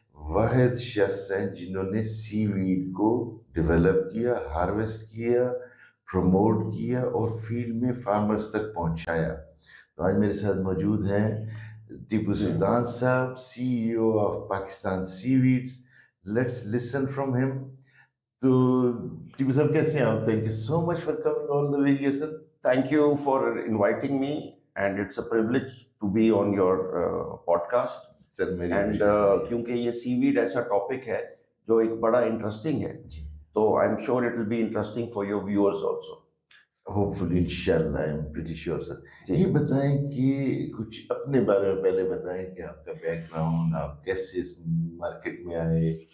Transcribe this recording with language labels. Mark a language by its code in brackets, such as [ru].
[ur] واحد شخص ہیں جنہوں نے سی ویڈ کو ڈیولپ کیا، ہارویسٹ کیا، پروموٹ کیا اور فیلڈ میں فارمرز تک پہنچایا۔ تو آج میرے ساتھ موجود ہیں ٹیپو سلطان صاحب، سی ای O of Pakistan C ویڈز۔ [en] Let's listen from him. [ur] تو ٹیپو صاحب کیسے ہیں آپ؟ [en] Thank you so much for coming all the way here sir. Thank you for inviting me, and it's a privilege to be on your podcast. [ur] سر میری [en] And [ur] کیونکہ یہ سی Wade ایسا ٹاپک ہے جو ایک بڑا انٹرسٹنگ ہے، تو [en] I am sure it will be interesting for your viewers also. Hopefully [ur] انشاءاللہ، [en] I am pretty sure sir. [ur] یہ بتائیں کہ کچھ اپنے بارے میں پہلے بتائیں کہ آپ کا بیک گراؤنڈ، آپ کیسے اس مارکیٹ میں آئے؟